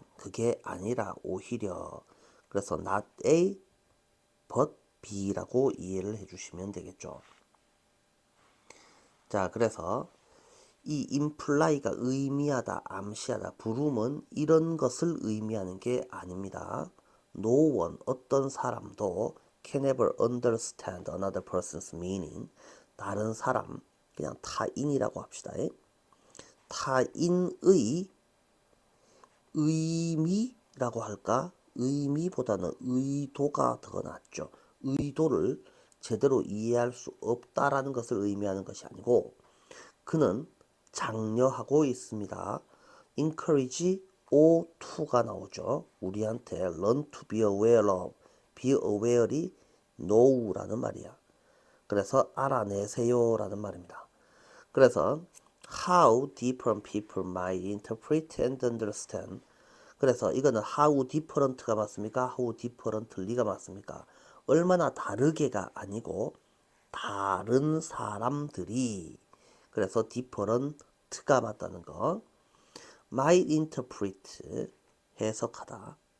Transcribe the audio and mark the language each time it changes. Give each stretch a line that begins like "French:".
Korean: 그게 아니라 오히려 그래서 not A but B라고 이해를 해주시면 되겠죠. 자, 그래서 이 imply가 의미하다, 암시하다, 브룸은 이런 것을 의미하는 게 아닙니다.
English: No one,
Korean: 어떤 사람도
English: can ever understand another person's meaning.
Korean: 다른 사람, 그냥 타인이라고 합시다. 타인의 의미라고 할까? 의미보다는 의도가 더 낫죠. 의도를 제대로 이해할 수 없다라는 것을 의미하는 것이 아니고 그는 장려하고 있습니다. encourage O2가 나오죠. 우리한테
English: learn to be aware of, be aware이 know라는
Korean: 말이야. 그래서 알아내세요 라는 말입니다. 그래서
English: how different people might interpret and understand.
Korean: 그래서 이거는 how different가 맞습니까? how differently가 맞습니까? 얼마나 다르게가 아니고 다른 사람들이 그래서 different가 맞다는 거. might interpret 해석하다.